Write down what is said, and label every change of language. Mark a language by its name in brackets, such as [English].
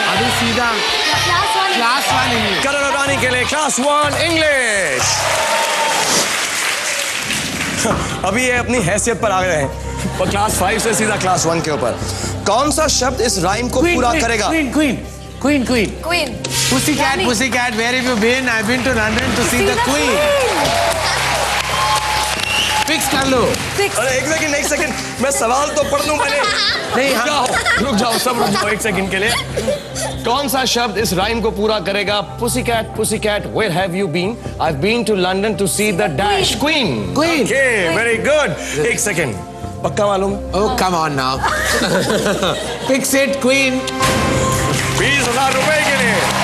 [Hindi] अभी सीधा class 1 class 1 English. करण और रानी के लिए क्लास 1 इंग्लिश। अभी ये अपनी हैसियत पर आ गए हैं और क्लास 5 से सीधा क्लास 1 के ऊपर। कौन सा शब्द इस राइम को पूरा करेगा? [English] Queen. Queen. Pussycat, where have you been? I've been to London to see the Queen. [Hindi] Fix कर लो। अरे एक सेकंड मैं सवाल तो पढ़ लूं पहले। नहीं, रुक जाओ सब रुक जाओ एक सेकंड के लिए। कौन सा शब्द इस राइम को पूरा करेगा? [English] Pussycat, where have you been? I've been to London to see the dash Queen. Okay, very good. [Hindi] एक सेकंड, पक्का मालूम? [English] Oh, come on now. Fix it, Queen. [Hindi] 20,000 रुपए के लिए।